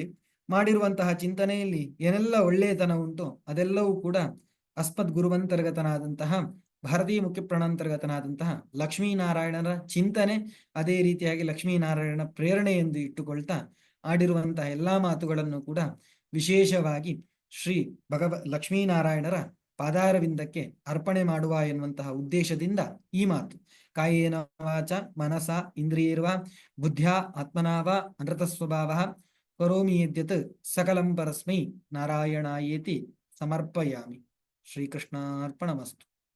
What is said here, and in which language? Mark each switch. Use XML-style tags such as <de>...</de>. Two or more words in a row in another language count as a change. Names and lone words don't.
<kn>ಮಾಡಿರುವಂತಹ ಚಿಂತನೆಯಲ್ಲಿ ಏನೆಲ್ಲ ಒಳ್ಳೆಯತನ ಉಂಟು ಅದೆಲ್ಲವೂ ಕೂಡ ಅಸ್ಮದ್ ಗುರುವಂತರ್ಗತನಾದಂತಹ ಭಾರತೀಯ ಮುಖ್ಯ ಪ್ರಾಣಾಂತರ್ಗತನಾದಂತಹ ಲಕ್ಷ್ಮೀನಾರಾಯಣನ ಚಿಂತನೆ, ಅದೇ ರೀತಿಯಾಗಿ ಲಕ್ಷ್ಮೀನಾರಾಯಣ ಪ್ರೇರಣೆ ಎಂದು ಇಟ್ಟುಕೊಳ್ತಾ ಆಡಿರುವಂತಹ ಎಲ್ಲಾ ಮಾತುಗಳನ್ನು ಕೂಡ ವಿಶೇಷವಾಗಿ ಶ್ರೀ ಲಕ್ಷ್ಮೀನಾರಾಯಣರ ಪಾದಾರವಿಂದಕ್ಕೆ ಅರ್ಪಣೆ ಮಾಡುವ ಎನ್ನುವಂತಹ ಉದ್ದೇಶದಿಂದ ಈ ಮಾತು.</kn> <sa>ಕಾಯೇನ ವಾಚ ಮನಸ ಇಂದ್ರಿಯರ್ವಾ ಬುದ್ಧ್ಯಾ ಆತ್ಮನಾವ ಅನೃತ ಸ್ವಭಾವ ಕರೋಮಿ ಯದ್ಯತ್ ಸಕಲಂ ಪರಸ್ಮೈ ನಾರಾಯಣಾಯೇತಿ ಸಮರ್ಪಯಾಮಿ. ಶ್ರೀಕೃಷ್ಣಾರ್ಪಣಮಸ್ತು.</sa>